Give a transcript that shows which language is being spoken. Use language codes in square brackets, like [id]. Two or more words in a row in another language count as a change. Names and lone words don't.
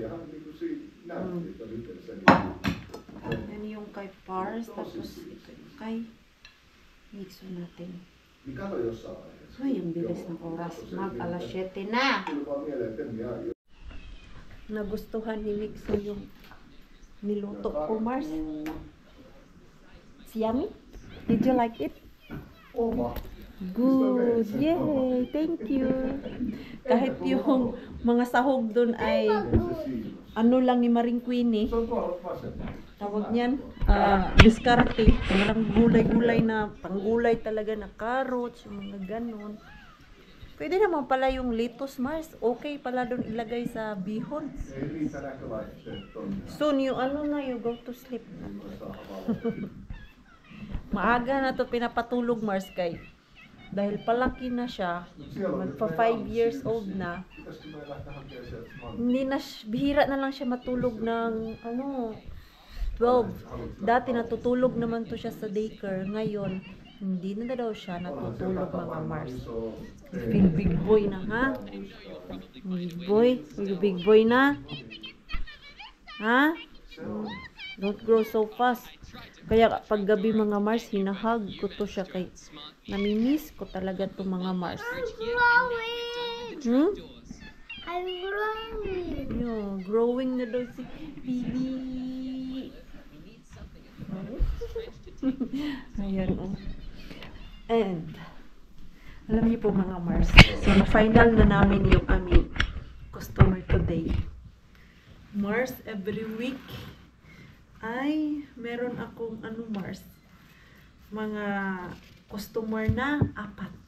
[tl] Yan yung kay Pars, tapos ito yung kay Mixo natin. Ay, yung bilis ng oras. Mag-alas 7 na. Nagustuhan ni Mixo yung niluto ko, Mars. [en] It's yummy? Did you like it? Oma. Good. Yay. Thank you. [tl] Kahit yung mga sahog doon ay ano lang ni Maring Queenie. Tawag niyan, diskarte. Walang gulay-gulay na, panggulay talaga na carrots, yung mga ganon. Pwede naman pala yung lettuce, Mars. Okay pala doon ilagay sa bihon. [en] Soon, you go to sleep. [tl] Maaga na to pinapatulog, Mars, kay dahil palaki na siya, magpa 5 [en] years old [tl] na, bihira na lang siya matulog ng 12. Dati natutulog naman to siya sa daycare. Ngayon, hindi na daw siya natutulog, mga Mars. [en] You feel big boy na, ha? Big boy? You big boy na? Ha? Don't grow so fast. [tl] Kaya pag gabi, mga Mars, hinahag ko to siya kay namimiss ko talaga to, mga Mars. [en] I'm growing. I'm growing. [tl] Yo, growing na daw si Bibi. Ayan, oh. And alam niyo po, mga Mars, so na-final na namin yung aming customer today. Mars, [en] every week [tl] ay meron akong Mars, mga customer na 4.